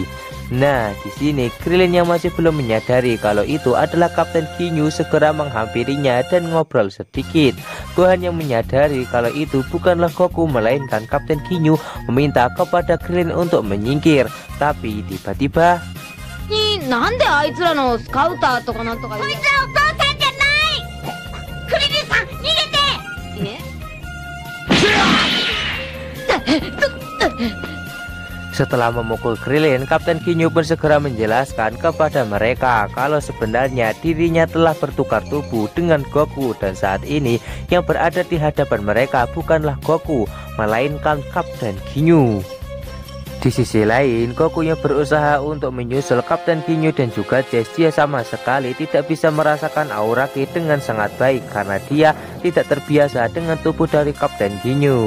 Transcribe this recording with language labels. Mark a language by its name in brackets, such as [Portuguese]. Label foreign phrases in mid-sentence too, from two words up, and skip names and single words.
[Indonesian] Nah, di sini Krillin yang masih belum menyadari kalau itu adalah Kapten Ginyu segera menghampirinya dan ngobrol sedikit. Gohan yang menyadari kalau itu bukanlah Goku melainkan Kapten Ginyu meminta kepada Krillin untuk menyingkir. Tapi tiba-tiba, [Japanese] なんであいつらのスカウターとかなんとかこいつらお父さんじゃないクリリンさん逃げて [Indonesian] setelah memukul Krillin, Kapten Ginyu pun segera menjelaskan kepada mereka kalau sebenarnya dirinya telah bertukar tubuh dengan Goku dan saat ini yang berada di hadapan mereka bukanlah Goku, melainkan Kapten Ginyu. Di sisi lain, Goku yang berusaha untuk menyusul Kapten Ginyu dan juga Jazz, dia sama sekali tidak bisa merasakan aura ki dengan sangat baik karena dia tidak terbiasa dengan tubuh dari Kapten Ginyu.